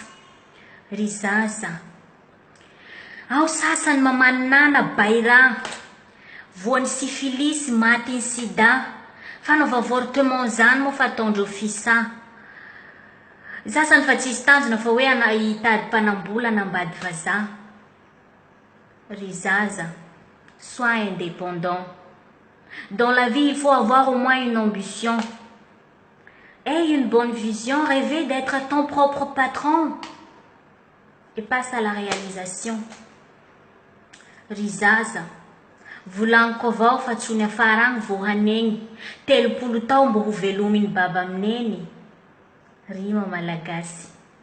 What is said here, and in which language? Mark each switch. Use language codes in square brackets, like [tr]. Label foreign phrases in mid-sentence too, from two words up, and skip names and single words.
[mg] Ry zaza, ao sasany mamaninana baira, voan'ny sifilisy maty ny sida, fanaova avortement zany moa fa ataondreo fisa. Sasany fa tsisy tanjona fa hoe hitady mpanambola nambady vazaha. Ry zaza, [fr] sois indépendant. Dans la vie, il faut avoir au moins une ambition. Aie une bonne vision, rêver d'être ton propre patron. Et passe à la réalisation. [mg] Ry zaza, volaniko avao fa tsony afara agny vao hanegny. 30 tao mbo ho velominy baba amineny. Rima malagasy.